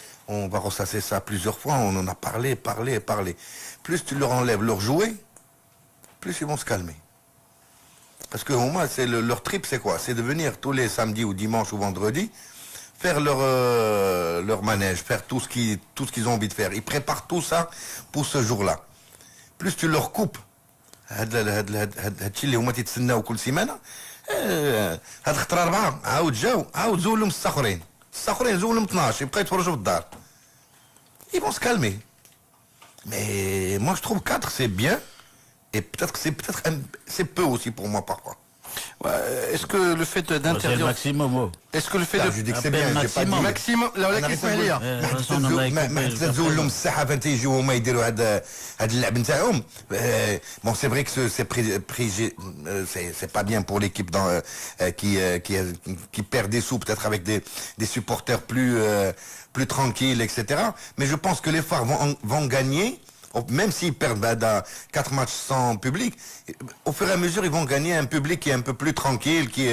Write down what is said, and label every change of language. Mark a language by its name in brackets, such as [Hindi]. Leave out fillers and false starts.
[French] On va ressasser ça plusieurs fois, on en a parlé. Plus tu leur enlèves leur jouet, plus ils vont se calmer. Parce que au moins, leur trip, c'est quoi? C'est de venir tous les samedis ou dimanches ou vendredis, faire leur manège, faire tout ce qu'ils ont envie de faire. Ils préparent tout ça pour ce jour-là. Plus tu leur coupes, [Arabic] هادشي اللي هما تيتسناو كل سيمانه هاد خطره 4 عاود جاو عاود زولهم الصخرين زولهم 12 يبقى يتفرجوا في الدار. [French] Ils vont se calmer. Mais moi je trouve 4 c'est bien et peut-être que c'est peu aussi pour moi parfois. Ouais, est-ce que le fait d'interdire... C'est le maximum. Est-ce que le fait de... Je dis que c'est bien, j'ai pas dit [Arabic] maximum. لا ولكن اسمح لي. ما تزول لهم الساحه فين تيجيو هما يديروا هاد اللعب نتاعهم. [French] Bon, c'est vrai que c'est pas bien pour l'équipe qui perd des sous peut-être avec des supporters plus tranquilles, etc. Mais je pense que les phares vont gagner. Même s'ils perdent 4 matchs sans public, au fur et à mesure, ils vont gagner un public qui est un peu plus tranquille.